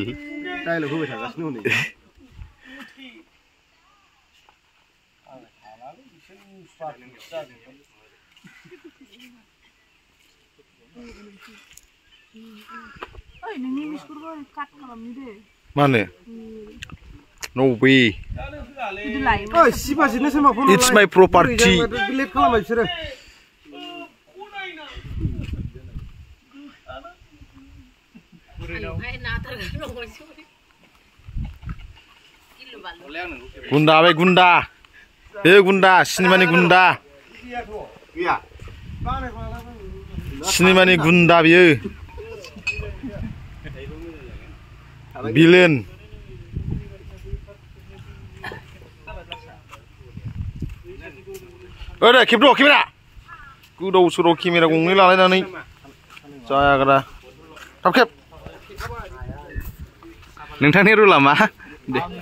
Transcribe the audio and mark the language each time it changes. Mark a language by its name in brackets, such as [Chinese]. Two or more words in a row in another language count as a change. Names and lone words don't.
[Bodo] डायलग होबाय थागासिनो हनै [English] मानो no way it's my property gunda be gunda gunda sinemani gunda [Bodo] sinemani gunda biyo villain ओरै खेबद' केमेरा गोदाव सोराव केमेरा गंनै लालायनानै जायाग्रा थाब खेब नोंथांनि रुला मा दे